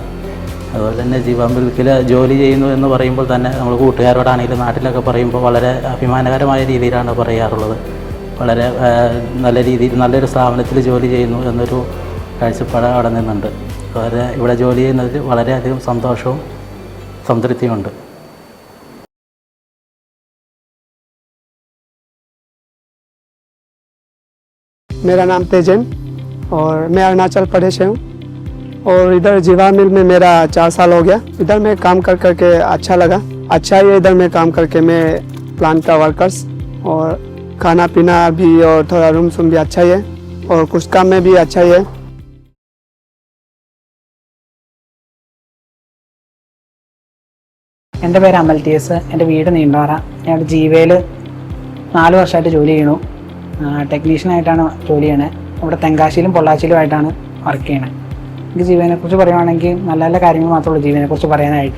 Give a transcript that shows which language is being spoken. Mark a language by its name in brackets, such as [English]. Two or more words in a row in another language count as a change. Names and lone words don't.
[Malayalam] അതുപോലെ തന്നെ ജീവ മിൽക്കിൽ ജോലി ചെയ്യുന്നു എന്ന് പറയുമ്പോൾ തന്നെ നമ്മൾ കൂട്ടുകാരോടാണെങ്കിലും നാട്ടിലൊക്കെ പറയുമ്പോൾ വളരെ അഭിമാനകരമായ രീതിയിലാണ് പറയാറുള്ളത്. വളരെ നല്ല രീതിയിൽ നല്ലൊരു സ്ഥാപനത്തിൽ ജോലി ചെയ്യുന്നു എന്നൊരു കാഴ്ചപ്പാട് അവിടെ നിന്നുണ്ട്. അതുപോലെ ഇവിടെ ജോലി ചെയ്യുന്നതിൽ വളരെയധികം സന്തോഷവും സംതൃപ്തിയുമുണ്ട്. [Hindi] मेरा नाम तेजन और मैं अरुणाचल प्रदेश से हूँ और इधर जीवा मिल में मेरा 4 साल हो गया. इधर मैं काम कर करके अच्छा लगा. अच्छा ही इधर मैं काम करके मैं प्लांट का वर्कर्स और खाना पीना भी और थोड़ा रूम सूम भी अच्छा ही है और कुछ काम में भी अच्छा ही है. [Malayalam] എൻ്റെ പേര് അമൽ ടി എസ്. എൻ്റെ വീട് നീണ്ടോറ. ഞാൻ ജീവയിൽ 4 വർഷമായിട്ട് ജോലി ചെയ്യണു. ടെക്നീഷ്യനായിട്ടാണ് ജോലി ചെയ്യണത്. ഇവിടെ തെങ്കാശിയിലും പൊള്ളാച്ചിയിലുമായിട്ടാണ് വർക്ക് ചെയ്യണത്. എനിക്ക് ജീവനെക്കുറിച്ച് പറയുവാണെങ്കിൽ നല്ല നല്ല കാര്യങ്ങൾ മാത്രമേ ഉള്ളൂ ജീവനെക്കുറിച്ച് പറയാനായിട്ട്.